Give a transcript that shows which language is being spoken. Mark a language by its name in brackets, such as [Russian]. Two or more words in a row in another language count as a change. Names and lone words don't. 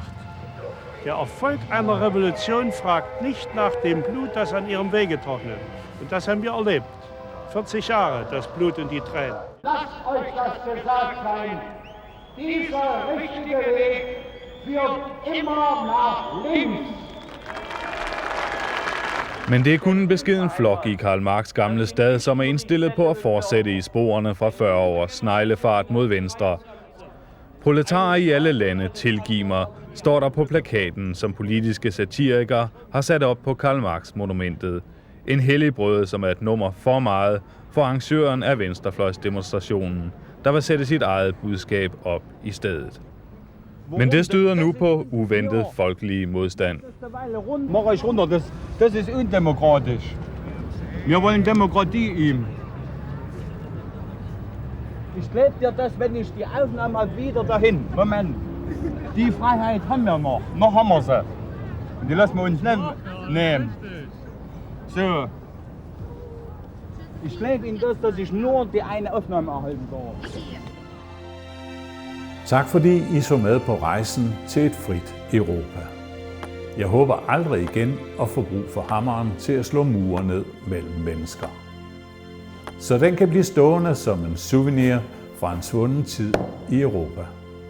[German] Der Erfolg einer Revolution fragt nicht nach dem Blut, das an ihrem Wege trocknet. Und das haben wir erlebt. 40 Jahre, das Blut und die Tränen. Lasst euch das gesagt sein. Dieser richtige Weg führt immer nach links. [Danish] Men det er kun en beskeden flok i Karl Marx' gamle stad, som er indstillet på at fortsætte i sporene fra 40 års sneglefart mod venstre. Proletarer i alle lande, tilgiv mig, står der på plakaten, som politiske satirikere har sat op på Karl Marx-monumentet. En helligbrød, som er et nummer for meget for arrangøren af venstrefløjsdemonstrationen, der vil sætte sit eget budskab op i stedet. Men det støder nu på uventet folkelig modstand. [German] Mach euch runter, das ist undemokratisch. Wir wollen Demokratie ihm. Ich klebe dir das, wenn ich die Aufnahme wieder dahin. Moment. Die Freiheit haben wir noch. Noch haben wir sie. Und die lassen wir uns nicht nehmen. So. Ich klebe Ihnen das, dass ich nur die eine Aufnahme erhalten darf. [Danish] Tak fordi I så med på rejsen til et frit Europa. Jeg håber aldrig igen at få brug for hammeren til at slå mure ned mellem mennesker. Så den kan blive stående som en souvenir fra en svunden tid i Europa.